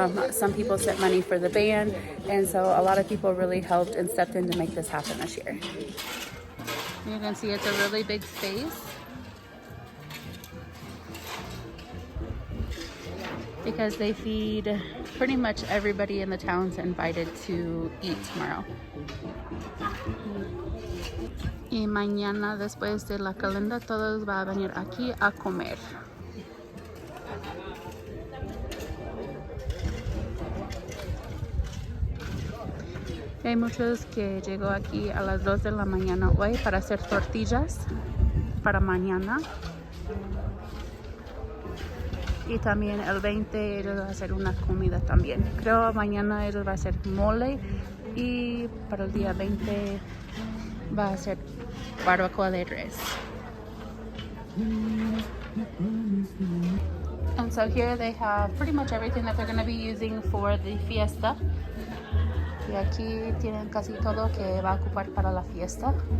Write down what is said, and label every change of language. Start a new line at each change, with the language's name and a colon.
English: Some people sent money for the band. And so a lot of people really helped and stepped in to make this happen this year. You can see it's a really big space, because they feed pretty much everybody in the town's invited to eat tomorrow.
Spanish: Y mañana, después de la calenda, todos van a venir aquí a comer. Hay muchos que llegó aquí a las 2 de la mañana hoy para hacer tortillas para mañana. Y también el 20 ellos van a hacer una comida también. Creo mañana ellos van a hacer mole, y para el día 20 va a ser barbacoa de res.
English: And so here they have pretty much everything that they're going to be using for the fiesta.
Spanish: Y aquí tienen casi todo que va a ocupar para la fiesta.